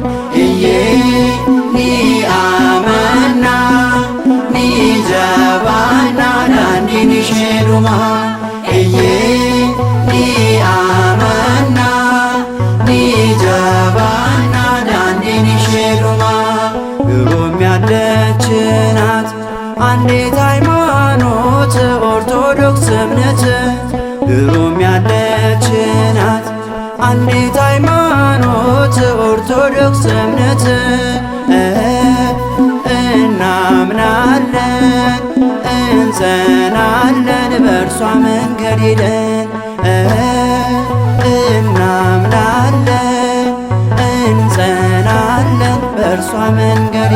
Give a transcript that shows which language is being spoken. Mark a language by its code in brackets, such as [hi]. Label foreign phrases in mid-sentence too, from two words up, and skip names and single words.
[om] Ni amannaa ni jabaannaa daandiin isheedhumaa. Ni amannaa ni jabaannaa daandiin isheedhumaa. [am] ድሮም ያለች ናት አንዲት ሃይማኖት ኦርቶዶክስ እምነት። ድሮም ያለች ናት አንዲት ሃይማኖት ኦርቶዶክስ እምነት። እናምናለን እንጸናለን በእርሷ መንገድ ሄደን። እናምናለን እንጸናለን በእርሷ መንገድ